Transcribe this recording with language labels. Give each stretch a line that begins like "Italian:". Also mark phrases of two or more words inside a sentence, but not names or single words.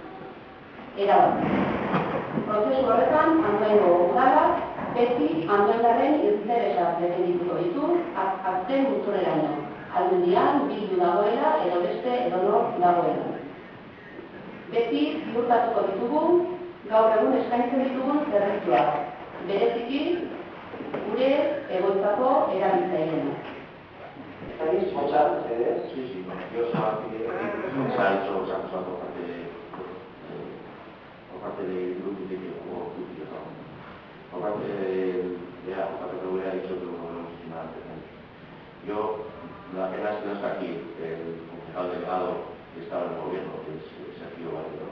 Basque: Prozesu horretan, Andoaingo udalak beti andoaindarren interesak defendituko ditu azken muturreraino. Aldundian, Bildu dagoela, edo beste edonor dagoela. Beti ziurtatuko ditugu, gaur egun eskaintzen ditugun zerbitzuak. Bereziki, gure egoitzako erabiltzaileena.
Spanish: ¿Estáis escuchando ustedes? Sí, sí, bueno, yo se ha hecho por parte del grupo por parte de la JPV ha dicho que lo hemos estimado antes. Yo, la pena es que no está aquí el concejal delegado que estaba en el gobierno, que es Sergio Valero.